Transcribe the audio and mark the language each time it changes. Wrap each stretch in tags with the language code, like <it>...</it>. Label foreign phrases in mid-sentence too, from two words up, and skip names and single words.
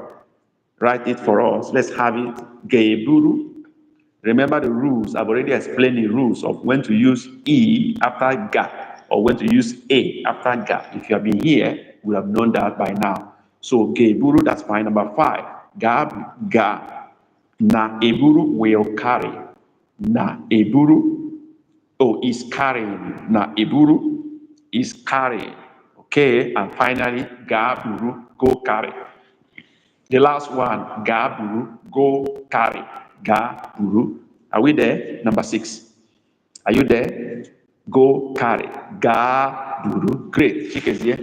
<en>Write it for us. Let's have it. Geburu. Remember the rules. I've already explained the rules of when to use E after ga or when to use A after ga. If you have been here, we have known that by now. So geburu, that's fine. Number 5. Gab, ga.</en> <ig>Na eburu</ig> <en>will carry.</en> <ig>Na eburu.</ig> <en>Oh, is carrying.</en> <ig>Na eburu</ig> <en>is carrying. Okay. And finally, gaburu, go carry. The last one, gaburu, go carry. Gaburu. Are we there? Number 6. Are you there? Go carry. Gaburu. Great. Chickens here.</en>